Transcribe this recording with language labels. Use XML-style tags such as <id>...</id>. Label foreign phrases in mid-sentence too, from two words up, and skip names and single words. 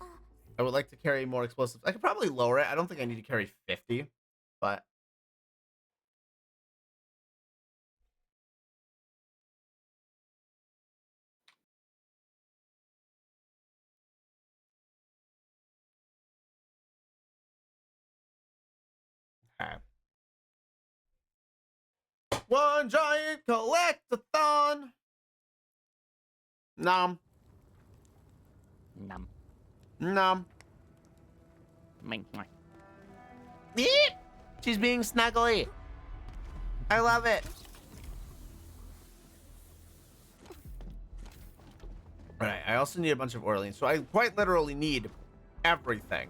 <en>I would like to carry more explosives. I could probably lower it. I don't think I need to carry 50, but okay. One giant collectathon. Nom. Num. Nom. Mink. Yeet! She's being snuggly. I love it. All right, I also need a bunch of Orleans, so I quite literally need everything.</en>